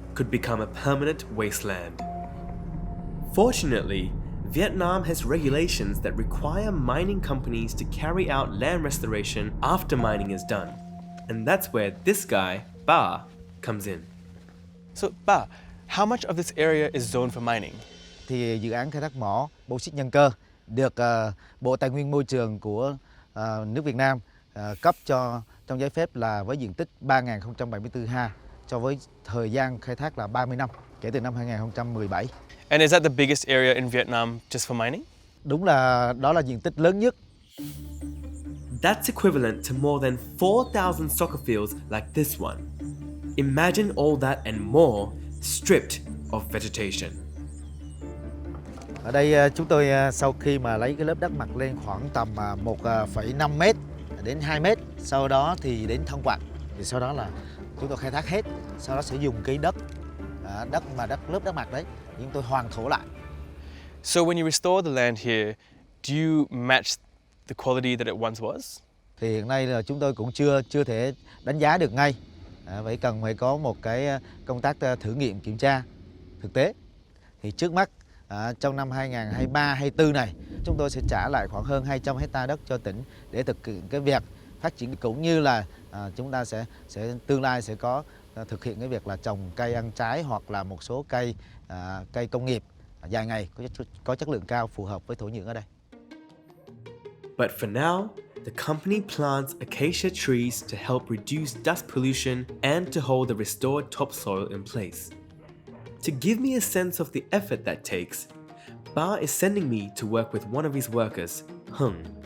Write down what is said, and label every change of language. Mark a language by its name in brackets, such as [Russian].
[English] could become a permanent wasteland. Fortunately, Vietnam has regulations that require mining companies to carry out land restoration after mining is done. And that's where this guy, Ba, comes in. So, Ba, how much of this area is zoned for mining? [Vietnamese] Thì dự án khai thác mỏ bauxite Nhan Co được Bộ Tài nguyên Môi trường của nước Việt Nam cấp cho trong giấy phép là với diện tích 3.074 ha cho với thời gian khai thác là 30 năm kể từ năm 2017. [English] And is that the biggest area in Vietnam just for mining? [Vietnamese] Đúng là đó là diện tích lớn nhất. [English] That's equivalent to more than 4,000 soccer fields like this one. Imagine all that and more stripped of vegetation. [Vietnamese] Ở đây chúng tôi sau khi mà lấy cái lớp đất mặt lên khoảng tầm 1,5 m đến 2 m, sau đó thì đến thân quặng, thì sau đó là chúng tôi khai thác hết, sau đó sẽ dùng cái lớp đất mặt đấy, chúng tôi hoàn thổ lại. [English] So when you restore the land here, do you match the quality that it once was? [Vietnamese] Thì hiện nay là chúng tôi cũng chưa thể đánh giá được ngay, vậy cần phải có một cái công tác thử nghiệm kiểm tra thực tế. Thì trước mắt trong năm 2023-2024 này, chúng tôi sẽ trả lại khoảng hơn 200 hecta đất cho tỉnh để thực hiện cái việc phát triển, cũng như là chúng ta sẽ tương lai sẽ có thực hiện cái việc là trồng cây ăn trái hoặc là một số cây công nghiệp dài ngày có chất lượng cao phù hợp với thổ nhưỡng ở đây. [English] But for now, the company plants acacia trees to help reduce dust pollution and to hold the restored topsoil in place. To give me a sense of the effort that takes, Ba is sending me to work with one of his workers, Hung.